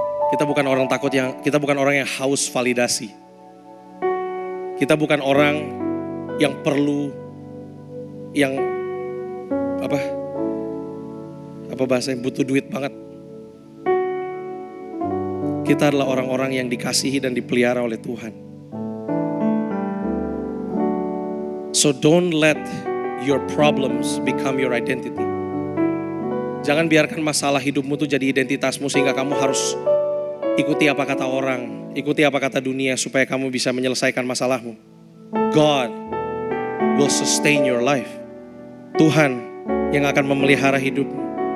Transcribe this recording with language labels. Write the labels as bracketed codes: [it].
[id] Kita bukan orang yang haus validasi. Kita bukan orang yang perlu yang apa bahasanya butuh duit banget. Kita adalah orang-orang yang dikasihi dan dipelihara oleh Tuhan. [en] So don't let your problems become your identity. [id] Jangan biarkan masalah hidupmu tuh jadi identitasmu sehingga kamu harus ikuti apa kata orang, ikuti apa kata dunia supaya kamu bisa menyelesaikan masalahmu. [en] God will sustain your life. [id] Tuhan yang akan memelihara hidupmu.